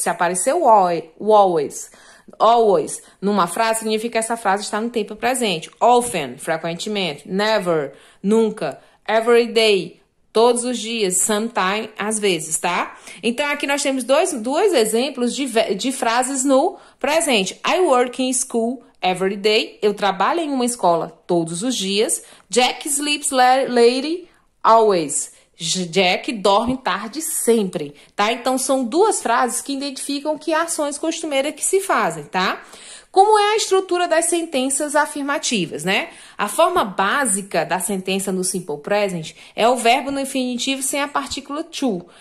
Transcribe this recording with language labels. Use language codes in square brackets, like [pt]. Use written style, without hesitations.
[pt] Se aparecer o always numa frase, significa que essa frase está no tempo presente. Often, frequentemente. Never, nunca. [en] Every day, [pt] todos os dias, sometime, às vezes, tá? Então, aqui nós temos dois exemplos de frases no presente. [en] I work in school every day. [pt] Eu trabalho em uma escola todos os dias. [en] Jack sleeps late always. [pt] Jack dorme tarde sempre, tá? Então, são duas frases que identificam que ações costumeiras que se fazem, tá? Como é a estrutura das sentenças afirmativas, né? A forma básica da sentença no simple present é o verbo no infinitivo sem a partícula to.